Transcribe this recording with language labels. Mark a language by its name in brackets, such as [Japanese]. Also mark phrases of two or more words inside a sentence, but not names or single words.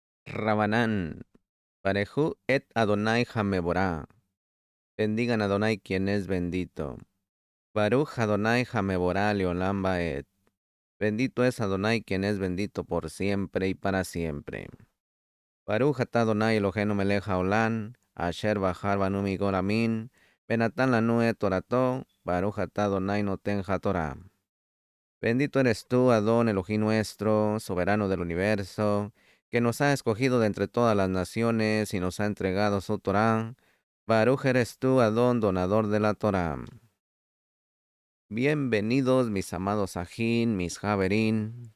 [Hebrew] רבנן, ברכו את אדוני המבורך. [Spanish] Bendigan a Adonai quien es bendito. [Hebrew] ברוך אדוני המבורך לעולם ועד. [Spanish] Bendito es Adonai quien es bendito por siempre y para siempre. [Hebrew] ברוך אתה אדוני אלוהינו מלך העולם, אשר בחר בנו מכל העמים, ונתן לנו את תורתו, ברוך אתה אדוני נותן התורה. [Spanish] Bendito eres tú, Adón, Elohim nuestro, soberano del universo, que nos ha escogido de entre todas las naciones y nos ha entregado su Torá. Baruch eres tú, Adón, donador de la Torá. Bienvenidos, mis amados Ajín, mis Javerín.